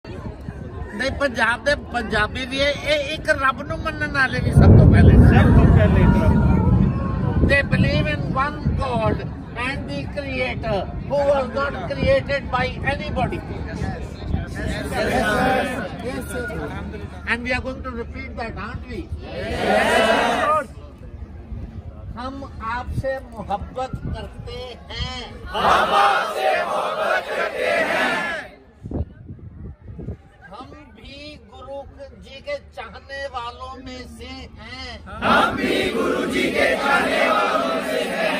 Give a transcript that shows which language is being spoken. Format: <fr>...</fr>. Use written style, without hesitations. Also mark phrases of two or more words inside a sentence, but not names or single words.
<pa>ਨਹੀਂ ਪੰਜਾਬ ਦੇ ਪੰਜਾਬੀ ਭੀ ਇੱਕ ਰੱਬ ਨੂੰ ਮੰਨਣ ਵਾਲੇ ਭੀ ਸਭ ਤੋਂ ਪਹਿਲੇ</pa> <en>they believe in one God and the Creator who was not created by anybody. Yes, sir. And we are going to repeat that, aren't we? Yes.</en> <hi>हम आपसे मोहब्बत करते हैं। हम आपसे मोहब्बत करते हैं। हम भी गुरु जी के चाहने वालों में से हैं। हम भी गुरु जी के चाहने वालों में से हैं।</hi>